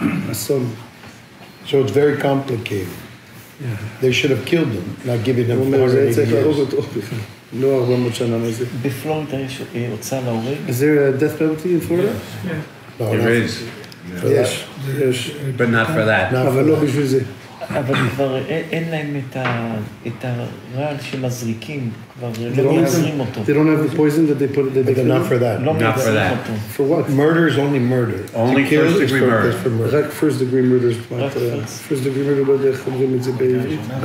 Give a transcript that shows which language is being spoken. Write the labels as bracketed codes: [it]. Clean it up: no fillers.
[he] אסון. [en] So it's very complicated. They should have killed him, not giving him 480 [he] צריך להרוג אותו בכלל. לא 400 שנה מזה. בפלורידה יש הוצאה להורג? [en] Is there a death penalty in Florida? There is. [he] יש. [en] But not for that. [he] אבל לא בשביל זה. אבל כבר אין להם את הרעל שמזריקים, כבר לא מייצרים אותו. [en] They don't have the poison that they put... But not for that. [he] לא מייצרים אותו. [en] For what? Murder is only murder. Only first degree murder. [he] רק [en] first degree murder. First degree murder, [he] לא יודע איך אומרים את זה בעברית.